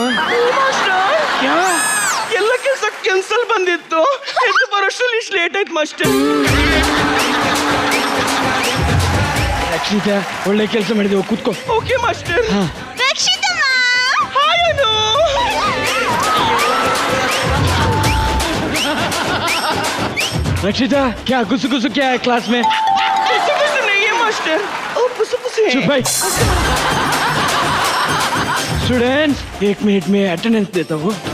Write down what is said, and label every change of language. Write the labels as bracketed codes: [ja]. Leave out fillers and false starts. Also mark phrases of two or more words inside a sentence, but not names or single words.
[kn] ಮಾಸ್ಟರ್ ಎಲ್ಲ ಕೆಲಸ ಕ್ಯಾನ್ಸಲ್ ಬಂದಿತ್ತು, ಎದ್ದು ಬರೋಷ್ಟರಲ್ಲಿ ಇಷ್ಟು ಲೇಟ್ ಆಯ್ತು ಮಾಸ್ಟರ್. ರಕ್ಷಿತಾ ಒಳ್ಳೆ ಕೆಲಸ ಮಾಡಿದೆವು, ಕೂತ್ಕೋ. ಓಕೆ ಮಾಸ್ಟರ್. ರಕ್ಷಿತಮ್ಮ ಹಾಯ್ ಅನು. [hi] रक्षिता क्या गुस्सु गुस्सु क्या है क्लास में? गुस्सु गुस्सु नहीं है मास्टर, ओ पुसु पुसु है. चुप भाई. स्टूडेंट्स 1 मिनट में अटेंडेंस देता हूँ.